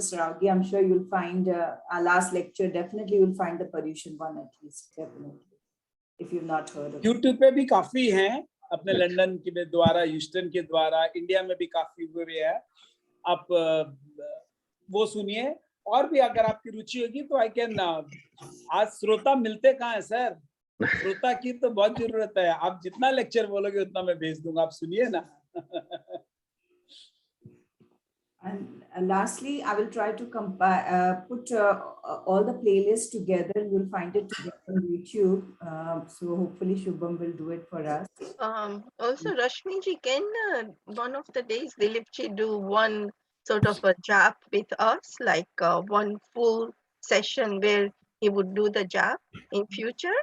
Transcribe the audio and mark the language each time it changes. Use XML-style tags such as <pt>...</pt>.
<en>Saravgi, I'm sure you'll find our last lecture. Definitely, you'll find the Paryushan one at least. Definitely, if you've not heard of it.</en> <hi>YouTube पे भी काफी हैं, अपने London के द्वारा, Houston के द्वारा, इंडिया में भी काफी हुए हैं. आप वो सुनिए. और भी अगर आपकी रुचि होगी तो</hi> <en>I can.</en> <hi>आज श्रोता मिलते कहाँ हैं सर? श्रोता की तो बहुत जरूरत है. आप जितना लेक्चर बोलोगे उतना मैं भेज दूंगा. आप सुनिए ना.</hi> <en>And lastly, I will try to put all the playlists together. You'll find it together on YouTube. So hopefully Shubham will do it for us. Also, Rashmi ji, can one of the days Dilip ji do one sort of a jap with us, like one full session where he would do the jap in future?</en>